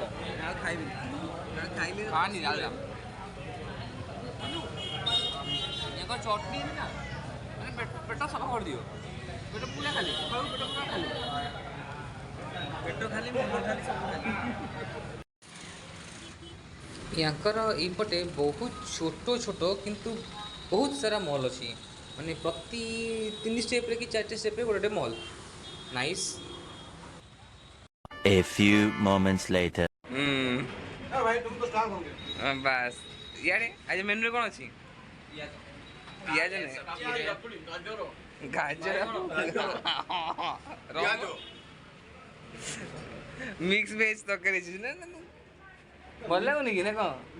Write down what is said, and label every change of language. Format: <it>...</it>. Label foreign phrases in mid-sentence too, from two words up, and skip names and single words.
<or>ଖାଇନି ଚଟଣି ନା ମାନେ ପେଟ ସଫା କରିଦିଅ, ପେଟ ପୁରା ଖାଲି ପେଟ ପୁରା ଖାଲି, ପେଟ ଖାଲି ମୁଣ୍ଡ ଖାଲି ସବୁ ଖାଲି। ୟାଙ୍କର ଏଇପଟେ ବହୁତ ଛୋଟ ଛୋଟ କିନ୍ତୁ ବହୁତ ସାରା ମଲ୍ ଅଛି। ମାନେ ପ୍ରତି 3 ଷ୍ଟେପ୍ରେ କି 4ଟି ଷ୍ଟେପ୍ରେ ଗୋଟେ ମଲ୍। ନାଇସ୍।</or> <en>A few moments later.</en> <or>ବାସ୍ ଇଆଡ଼େ ଆଜି ମେନ୍ୟୁରେ କ'ଣ ଅଛି? ପିଆଜ ଗାଜର</or> <en>mix veg</en> <or>ତରକାରୀ ହେଇଛି ନା? ଭଲ ଲାଗୁନି କି ନା କ'ଣ?</or>